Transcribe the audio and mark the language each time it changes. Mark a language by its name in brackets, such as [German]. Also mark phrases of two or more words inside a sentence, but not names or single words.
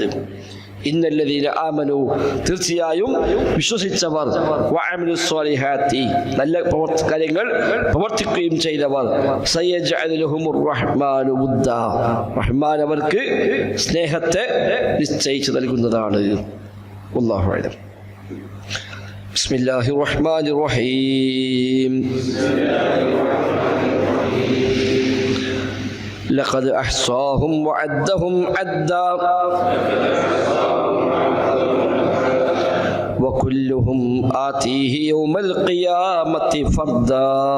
[Arabic] إن الذين آمنوا, [Malayalam] തീർച്ചയായും വിശ്വസിച്ചവർ, [Arabic] وعملوا الصالحات, [Malayalam] നല്ല കാര്യങ്ങൾ പ്രവർത്തിക്കുകയും ചെയ്തവർ, [Arabic] سيجعل لهم الرحمن ودا, [Malayalam] റഹ്മാൻ അവർക്ക് സ്നേഹത്തെ നിശ്ചയിച്ചു നൽകുന്നതാണ്. [Arabic] والله أعلم. بسم الله الرحمن الرحيم. لقد أحصاهم وعدهم عدا وكلهم آتيه يوم القيامة فردا.